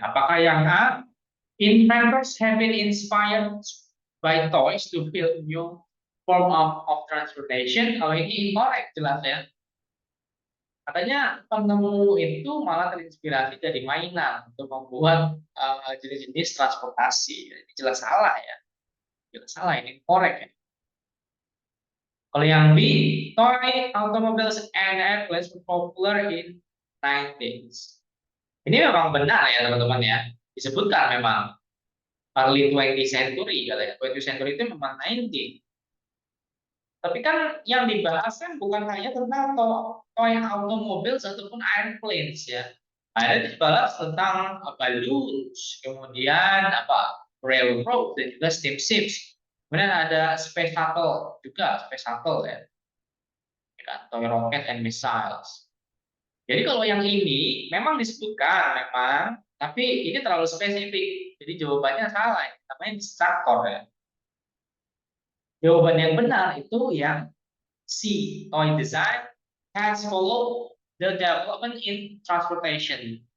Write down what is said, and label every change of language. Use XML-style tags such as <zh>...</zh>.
<id>Apakah yang A,</id> <en>inventors have been inspired by toys to build new form of transportation?</en> <id>Kalau ini incorrect jelas ya. Katanya penemu itu malah terinspirasi dari mainan untuk membuat jenis-jenis transportasi. Ini jelas salah ya. Jelas salah, ini korek ya. Kalau yang B,</id> <en>toy automobiles and airplanes were popular in 19th.</en> <id>Ini memang benar ya teman-teman ya. Disebutkan memang</id> <en>early 20th century</en> <id>katanya. 20th century itu memang 19. Tapi kan yang dibahas kan bukan hanya tentang</id> <en>toy automobiles</en> <id>ataupun airplanes ya. Ada dibahas tentang balloons, kemudian railroad dan juga steamships. Kemudian ada space shuttle juga, ya.</id> <en>Toy rocket and missiles.</en> <id>Jadi kalau yang ini memang disebutkan tapi ini terlalu spesifik. Jadi jawabannya salah, namanya distractor ya. Jawaban yang benar itu yang C,</id> <en>toy design has followed the development in transportation.</en>